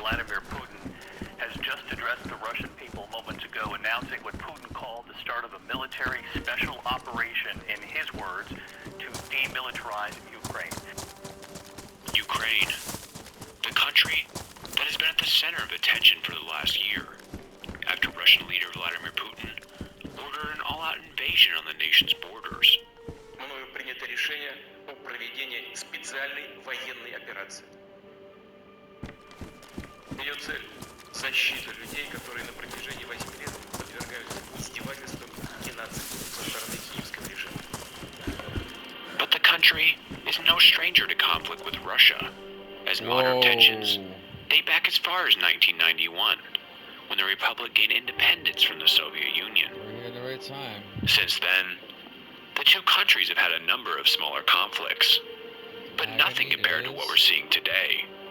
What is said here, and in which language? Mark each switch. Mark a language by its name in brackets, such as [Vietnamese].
[English] Vladimir Putin has just addressed the Russian people moments ago, announcing what Putin called the start of a military special operation, in his words, to demilitarize Ukraine. Ukraine, the country that has been at the center of attention for the last year, after Russian leader Vladimir Putin ordered an all-out invasion on the nation's borders. [Russian] Мною принято решение о проведении специальной военной операции. Ее цель – защита людей, которые на протяжении 8 лет подвергаются издевательствам и нацизму со стороны киевского режима. [English] But the country is no stranger to conflict with Russia, as modern tensions date back as far as 1991, when the Republic gained independence from the Soviet Union. We're here at the right time. Since then, the two countries have had a number of smaller conflicts, but nothing compared to what we're seeing today.